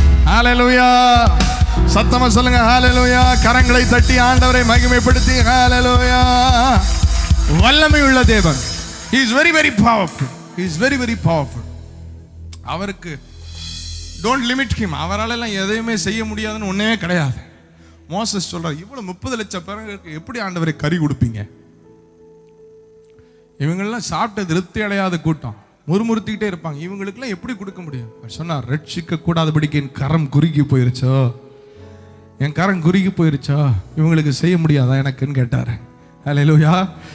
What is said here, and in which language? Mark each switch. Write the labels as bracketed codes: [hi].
[ta] ஹல்லேலூயா. சத்தமா சொல்லுங்க ஹல்லேலூயா. கரங்களை தட்டி ஆண்டவரை மகிமைப்படுத்தி ஹல்லேலூயா. வல்லமை உள்ள தேவன். [en] He is very very powerful. He is very very powerful. [ta] அவருக்கு [en] don't limit him. [ta] அவரால் எல்லாம் எதையுமே செய்ய முடியாதுன்னு ஒன்னே கிடையாது. மோசஸ் சொல்றார், இவ்வளவு 30 லட்சம் பேருக்கு எப்படி ஆண்டவரை கறி கொடுப்பீங்க? இவங்கெல்லாம் சாப்பிட்டு திருப்தி அடையாத கூட்டம், முறுமுறுத்திக்கிட்டே இருப்பாங்க, இவங்களுக்கெல்லாம் எப்படி கொடுக்க முடியும்? சொன்னார், ரட்சிக்க கூடாதபடிக்கு என் கரம் குறுகி போயிருச்சோ, என் கரம் குறுகி போயிருச்சோ, இவங்களுக்கு செய்ய முடியாதா எனக்குன்னு கேட்டார். ஹல்லேலூயா.